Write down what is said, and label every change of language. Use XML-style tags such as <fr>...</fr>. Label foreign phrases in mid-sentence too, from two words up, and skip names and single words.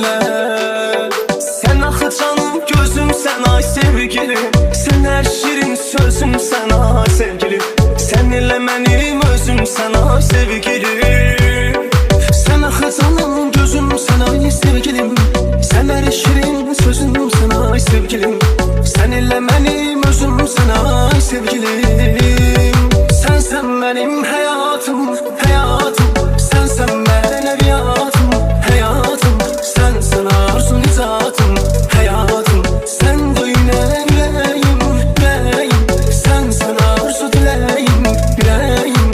<az>Sən axı canım gözümsən ay sevgilim, sən Sen her şirin sözümsən ay sevgilim. Sen elə mənim özümsən ay sevgilim. Sen axı canım gözümsən ay sevgilim. Sen her şirin sözümsən ay sevgilim. Sen elə mənim özümsən ay sevgilim.</az> <tr>Sensen benim hayatım, hayatım. Sensen benim eviyatım, hayatım. Sensen arzum zatım, hayatım. Sen de yüreğim, yüreğim. Sensen arzu dileğim, yüreğim.</tr>